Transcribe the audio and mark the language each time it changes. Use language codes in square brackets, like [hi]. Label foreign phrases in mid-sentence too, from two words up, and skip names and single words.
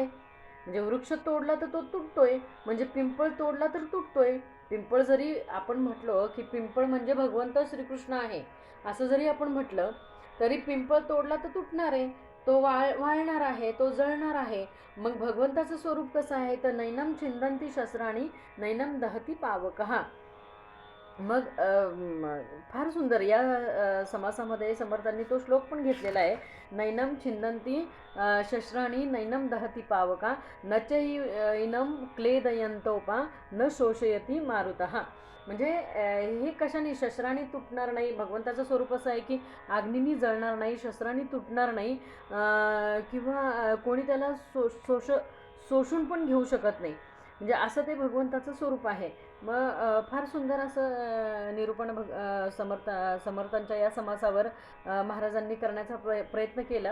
[mr] म्हणजे वृक्ष तोडला तर तो तुटतोय, म्हणजे पिंपळ तोडला तर तुटतोय. पिंपळ जरी आपण म्हटलं की पिंपळ म्हणजे भगवंत श्रीकृष्ण आहे असं जरी आपण म्हटलं तरी पिंपळ तोडला तर तुटणार आहे, तो वाळणार आहे, तो जळणार आहे. मग भगवंताचं स्वरूप कसं आहे, तर [sa] नैनम छिंदंती शस्त्राणी नैनम दहती पावकहा. [mr] मग फार सुंदर या समासामध्ये समर्थांनी तो श्लोक पण घेतलेला आहे. [sa] नैनम छिंदंती शस्त्राणी नैनम दहती पावका न च इनम क्लेदयंतोपा न शोषयती मारुतः. [mr] म्हणजे हे कशाने शस्त्राने तुटणार नाही. भगवंताचं स्वरूप असं आहे की अग्नीनी जळणार नाही, शस्त्राने तुटणार नाही, किंवा कोणी त्याला शोषून पण घेऊ शकत नाही. म्हणजे असं ते भगवंताचं स्वरूप आहे. मग फार सुंदर असं निरूपण समर्थांच्या या समासावर महाराजांनी करण्याचा प्रयत्न केला.